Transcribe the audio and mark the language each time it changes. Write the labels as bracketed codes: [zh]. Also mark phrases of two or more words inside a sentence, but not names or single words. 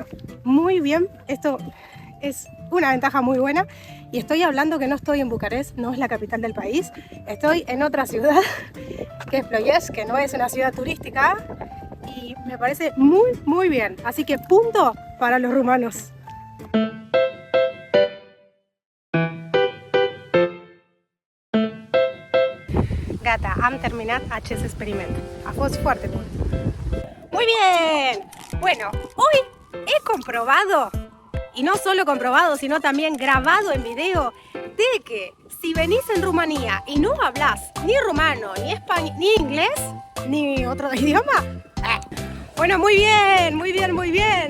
[es] Muy bien, esto es una ventaja muy buena. Y estoy hablando que no estoy en Bucarest, no es la capital del país. Estoy en otra ciudad, que es Ploiești, que no es una ciudad turística. Y me parece muy bien. Así que punto para los rumanos. [ro] Gata, am terminat acest experiment. A fost foarte bun. [es] Muy bien. Bueno, hoy he comprobado, y no solo comprobado, sino también grabado en video, de que si venís en Rumanía y no hablas ni rumano, ni español, ni inglés, ni otro idioma, bueno, muy bien.